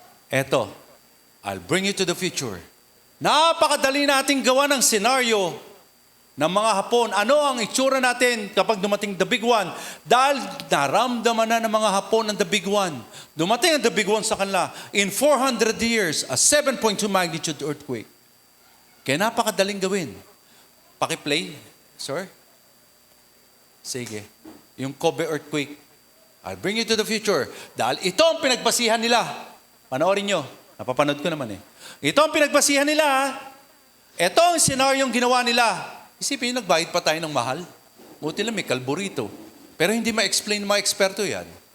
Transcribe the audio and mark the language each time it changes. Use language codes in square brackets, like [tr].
[en] Eto, I'll bring you to the future. [tl] Napakadali nating gawa ng senaryo ng mga Hapon. Ano ang itsura natin kapag dumating [en] the big one? [tl] Dahil naramdaman na ng mga Hapon ang [en] the big one. [tl] Dumating ang [en] the big one [tl] sa kanila. [en] In 400 years, a 7.2 magnitude earthquake. [tl] Kaya napakadaling gawin. Paki-play, sir. Sige. Yung Kobe earthquake. [en] I'll bring you to the future. [tl] Dahil ito ang pinagbasihan nila. Panoorin nyo. Napapanood ko naman eh. Ito ang pinagbasihan nila. Ito ang senaryong ginawa nila. Isipin nyo, nagbayad pa tayo ng mahal. Buti lang may kalburito. Pero hindi ma-explain ng mga eksperto yan.